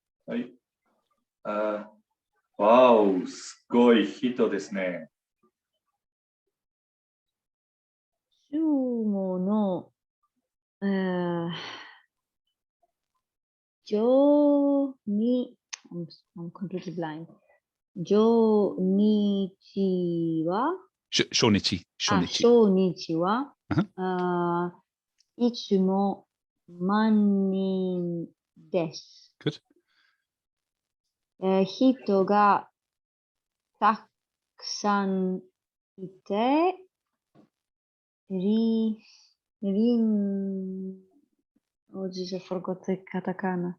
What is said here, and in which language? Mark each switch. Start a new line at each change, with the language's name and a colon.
Japanese: Hi. わお、すごい人ですね。
English: sumoの、I'm completely blind.
Japanese: 初日は、初日。初日は、いつも万人です。
English: Good.
Japanese: 人がたくさんいて、
English: oh jeez, I forgot the katakana.